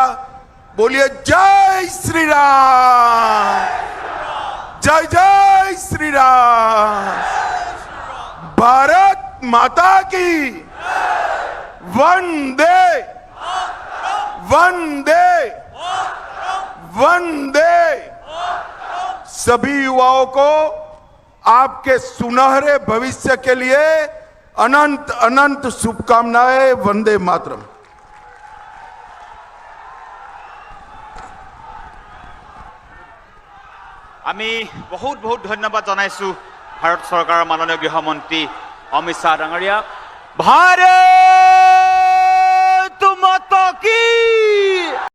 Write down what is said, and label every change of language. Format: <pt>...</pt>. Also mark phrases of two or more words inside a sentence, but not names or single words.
<hi>बोलिए जय श्री राम, जय जय श्री राम, भारत माता की वंदे वंदे वंदे। सभी युवाओं को आपके सुनहरे भविष्य के लिए अनंत अनंत शुभकामनाएं। वंदे मातरम।</hi> <as>আমি বহুত বহুত ধন্যবাদ জনাইছো ভাৰত চৰকাৰৰ মাননীয় গৃহমন্ত্ৰী অমিত শ্বাহ ডাঙৰীয়াক।</as> <hi>भारत माता की</hi>